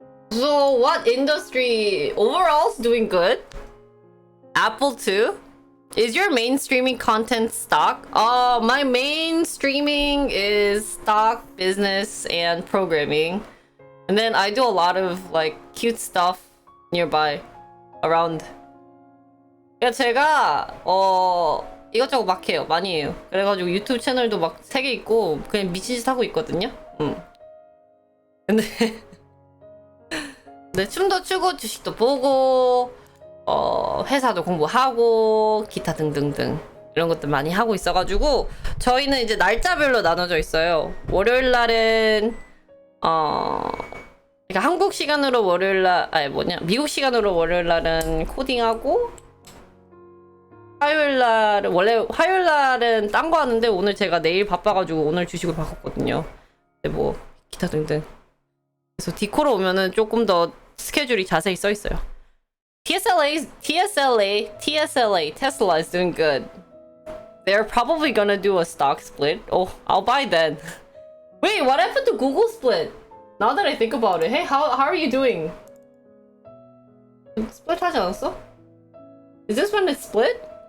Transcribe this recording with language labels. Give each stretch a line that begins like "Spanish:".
English: So what industry overall's doing good? Apple too? Is your main streaming content stock? My main streaming is stock, business, and programming. And then I do a lot of like cute stuff nearby, around.
Korean: 그러니까 제가 이것저것 막 해요. 많이 해요. 그래가지고 유튜브 채널도 막 3개 있고 그냥 미친 짓 하고 있거든요. 근데 네, 춤도 추고 주식도 보고 회사도 공부하고 기타 등등등 이런 것들 많이 하고 있어가지고 저희는 이제 날짜별로 나눠져 있어요. 월요일 날은 그러니까 한국 시간으로 월요일 날 미국 시간으로 월요일 날은 코딩하고 화요일 날은 원래 화요일 날은 딴 거 하는데 오늘 제가 내일 바빠가지고 오늘 주식을 바꿨거든요. 근데 뭐 기타 등등. 그래서 디코로 오면은 조금 더 스케줄이 자세히 써 있어요.
English: TSLA, Tesla is doing good. They're probably gonna do a stock split. Oh, I'll buy then. Wait, what happened to Google split? Now that I think about it, hey, how are you doing? split
Korean: 하지 않았어?
English: Is this when it split?